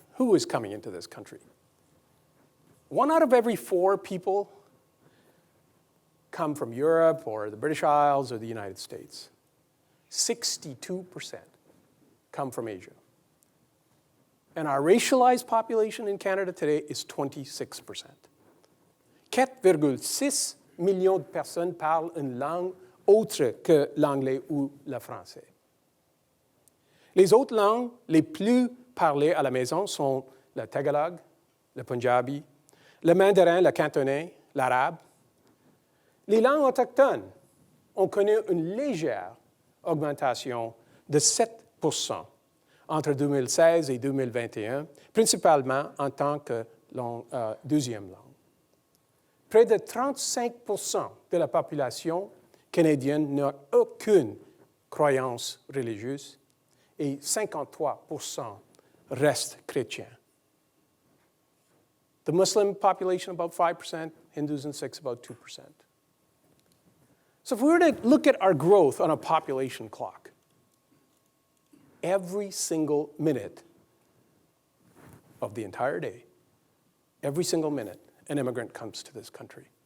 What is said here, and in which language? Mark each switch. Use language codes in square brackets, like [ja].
[en] Who is coming into this country? 1 out of every 4 people come from Europe or the British Isles or the United States. 62% come from Asia. And our racialized population in Canada today is 26%. [fr] 4,6 millions de personnes parlent une langue autre que l'anglais ou le français. Les autres langues les plus parlées à la maison sont le tagalog, le punjabi, le mandarin, le cantonais, l'arabe. Les langues autochtones ont connu une légère augmentation de 7% entre 2016 et 2021, principalement en tant que deuxième langue. Près de 35% de la population canadienne n'a aucune croyance religieuse et 53% restent chrétiens. [en] The Muslim population, about 5%, Hindus and Sikhs, about 2%. So if we were to look at our growth on a population clock, every single minute of the entire day, every single minute, an immigrant comes to this country.